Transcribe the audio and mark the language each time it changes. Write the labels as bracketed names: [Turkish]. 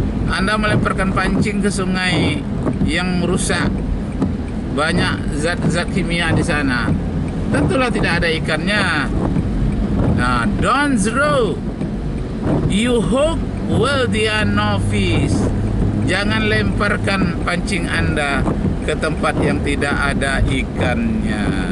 [Indonesian] Anda melemparkan pancing ke sungai yang merusak, banyak zat-zat kimia di sana, tentulah tidak ada ikannya. [English] Nah, don't throw you hook while there are no fish. [Indonesian] Jangan lemparkan pancing Anda ke tempat yang tidak ada ikannya.